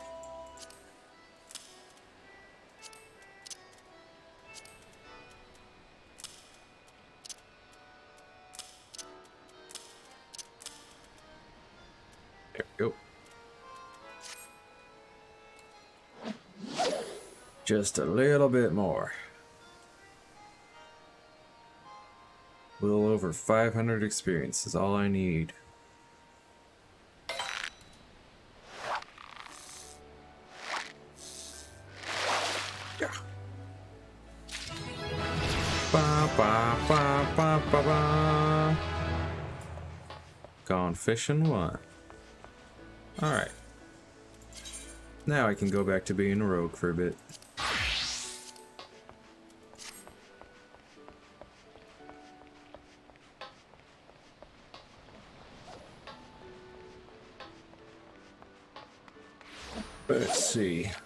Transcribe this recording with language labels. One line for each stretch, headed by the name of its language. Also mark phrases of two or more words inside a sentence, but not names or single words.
English: There we go. Just a little bit more. A little over 500 experience is all I need. Ba, ba, ba, ba, ba, ba. Gone fishing one. Alright. Now I can go back to being a rogue for a bit. Let's see.